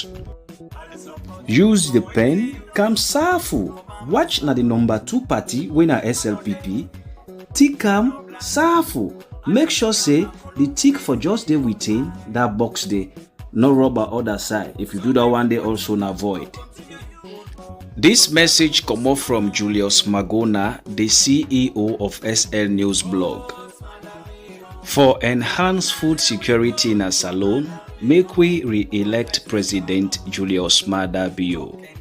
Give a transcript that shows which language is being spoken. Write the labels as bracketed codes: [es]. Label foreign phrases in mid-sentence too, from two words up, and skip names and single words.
[kri] Use the pen, come safu. Watch na the number 2 party wey na SLPP. Tick am safu. Make sure say the tick for just dey within that box dey, no rubber other side. If you do that one day also na void. This message come up from Julius Magona, the CEO of SL News blog. For enhanced food security in a Salone, make we re-elect President Julius Maada Bio.